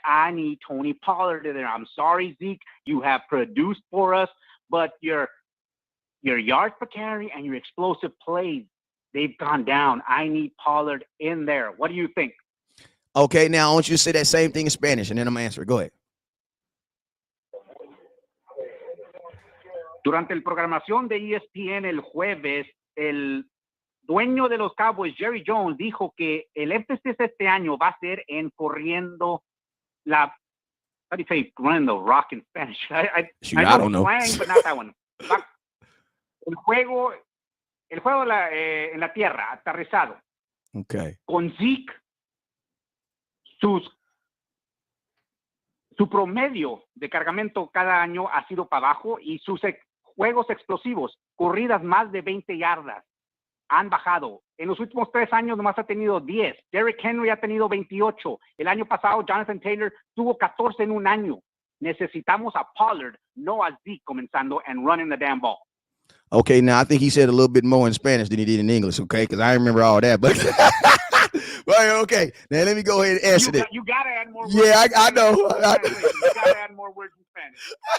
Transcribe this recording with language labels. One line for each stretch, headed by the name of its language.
English: I need Tony Pollard in there. I'm sorry, Zeke, you have produced for us, but your yards per carry and your explosive plays, they've gone down. I need Pollard in there. What do you think? Okay, now I want you to say that same thing in Spanish, and then I'm going to answer it. Go ahead.
Spanish: Durante la programación de ESPN el jueves, el dueño de los Cowboys, Jerry Jones, dijo que el énfasis este año va a ser en corriendo
English: how do you say running the rock in Spanish? I don't know. Slang, but not that one.
Spanish: El juego en la tierra, aterrizado.
English: Okay.
Spanish: Con Zeke, su promedio de cargamento cada año ha sido para abajo y sus juegos explosivos, corridas más de 20 yardas, han bajado. En los últimos 3 años nomás ha tenido 10. Derrick Henry ha tenido 28. El año pasado Jonathan Taylor tuvo 14 en un año. Necesitamos a Pollard, no a Zeke comenzando
English: and running the damn ball. Okay, now I think he said a little bit more in Spanish than he did in English, okay? Because I remember all that, but well, okay. Now let me go ahead and answer it. You gotta add more words. Yeah, I know. You gotta add more words in Spanish.